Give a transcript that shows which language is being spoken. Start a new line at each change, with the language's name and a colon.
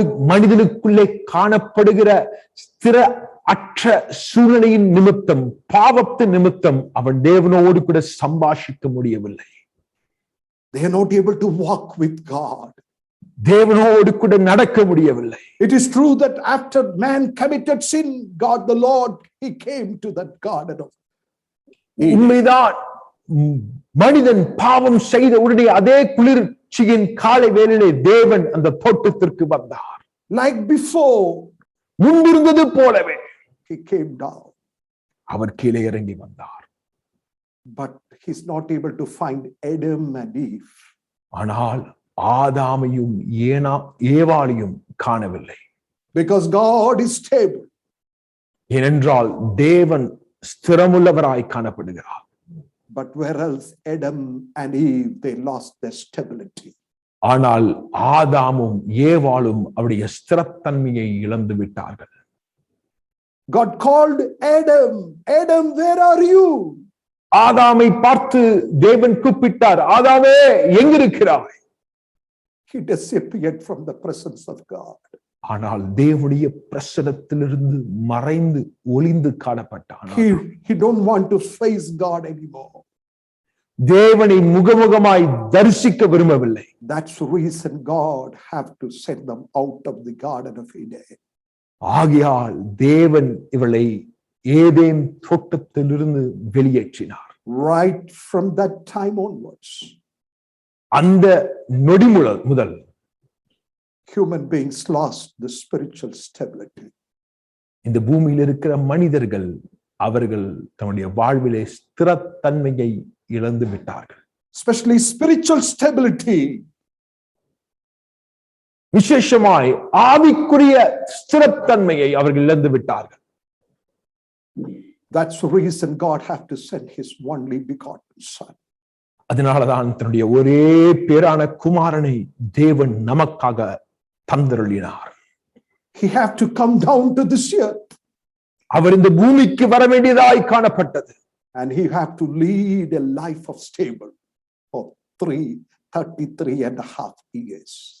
Tamil: மனிதனுக்குள்ளே காணப்படுகிற ஸ்திர அற்ற சூழ்நிலையின் நிமித்தம், பாவத்தின் நிமித்தம் அவன் தேவனோடு கூட சம்பாஷிக்க முடியவில்லை.
English: They are not able to walk with God.
Tamil: தேவனோடு கூட நடக்க முடியவில்லை.
English: It is true that after man committed sin, God the Lord, he came to that garden of Eden.
Tamil: உண்மைதான், மனிதன் பாவம் செய்த உடனே அதே குளிர்ச்சியின் காலை வேளையிலே தேவன் அந்த தோட்டத்திற்கு வந்தார்.
English: Like before,
Tamil: முன்பிருந்தது போலவே
English: he came down.
Tamil: அவர் கீழே இறங்கி வந்தார்.
English: But he's not able to find Adam and Eve.
Tamil: ஆனால் ஆதாமையும் ஏவாளையும் காணவில்லை.
English: Because God is stable.
Tamil: ஏனென்றால் தேவன் ஸ்திரமுள்ளவராய் காணப்படுகிறார்.
English: But where else Adam and Eve, they lost their stability.
Tamil: ஆனால் ஆதாமும் ஏவாளும் அவருடைய ஸ்திரத்தன்மையை இழந்து விட்டார்கள்.
English: God called Adam, Adam, where are you?
Tamil: ஆதாமை பார்த்து தேவன் கூப்பிட்டார், ஆதாமே எங்கிருக்கிறாய்?
English: He disappeared from the presence of God.
Tamil: ஆனால் தேவனுடைய பிரசன்னத்திலிருந்து மறைந்து ஒளிந்து காணப்பட்டான்.
English: He don't want to face God anymore.
Tamil: தேவனை முகமுகமாய் தரிசிக்க விரும்பவில்லை.
English: That's the reason God have to send them out of the Garden of Eden.
Tamil: ஆகையால் தேவன் இவளை Eden தோட்டத்திலிருந்து வெளியேற்றினார்.
English: Right from that time onwards,
Tamil: அந்த நொடி முதல்
English: human beings lost the spiritual stability.
Tamil: இந்த பூமியில் இருக்கிற மனிதர்கள் அவர்கள் தன்னுடைய வாழ்விலே ஸ்திரத்தன்மையை இழந்து விட்டார்கள்.
English: Especially spiritual stability.
Tamil: விசேஷமாய் ஆவிக்குரிய ஸ்திரத்தன்மையை அவர்கள் இழந்து விட்டார்கள்.
English: That's the reason God have to send his only begotten son.
Tamil: அதனாலதான் தன்னுடைய ஒரே பேரான குமாரனை தேவன் நமக்காக தந்தருளினார்.
English: He have to come down to this earth.
Tamil: அவர் இந்த பூமிக்கு வர வேண்டியதாய் காணப்பட்டது.
English: And he have to lead a life of stable for 33 and a half years.